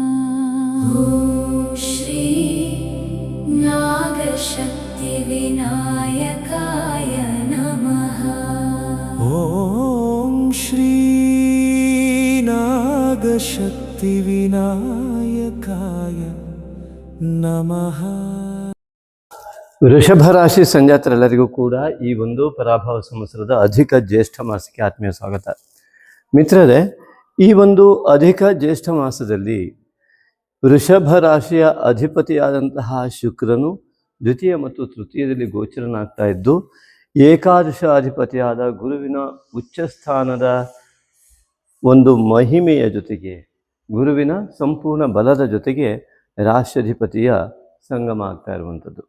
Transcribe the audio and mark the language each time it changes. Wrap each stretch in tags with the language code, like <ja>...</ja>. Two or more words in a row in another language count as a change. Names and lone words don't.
<sa>ॐ श्री नागशक्तिविनायकाय नमः। ॐ श्री नागशक्तिविनायकाय नमः।</sa> <kn>ವೃಷಭ ರಾಶಿ ಸಂಜಾತರೆಲ್ಲರಿಗೂ ಕೂಡ ಈ ಒಂದು ಪರಾಭವ ಸಂವತ್ಸರದ ಅಧಿಕ ಜ್ಯೇಷ್ಠ ಮಾಸಕ್ಕೆ ಆತ್ಮೀಯ ಸ್ವಾಗತ. ಮಿತ್ರರೇ, ಈ ಒಂದು ಅಧಿಕ ಜ್ಯೇಷ್ಠ ಮಾಸದಲ್ಲಿ ವೃಷಭ ರಾಶಿಯ ಅಧಿಪತಿಯಾದಂತಹ ಶುಕ್ರನು ದ್ವಿತೀಯ ಮತ್ತು ತೃತೀಯದಲ್ಲಿ ಗೋಚರನಾಗ್ತಾ ಇದ್ದು, ಏಕಾದಶ ಅಧಿಪತಿಯಾದ ಗುರುವಿನ ಉಚ್ಚ ಸ್ಥಾನದ ಒಂದು ಮಹಿಮೆಯ ಜೊತೆಗೆ, ಗುರುವಿನ ಸಂಪೂರ್ಣ ಬಲದ ಜೊತೆಗೆ ರಾಶ್ಯಾಧಿಪತಿಯ ಸಂಗಮ ಆಗ್ತಾ ಇರುವಂಥದ್ದು.</kn>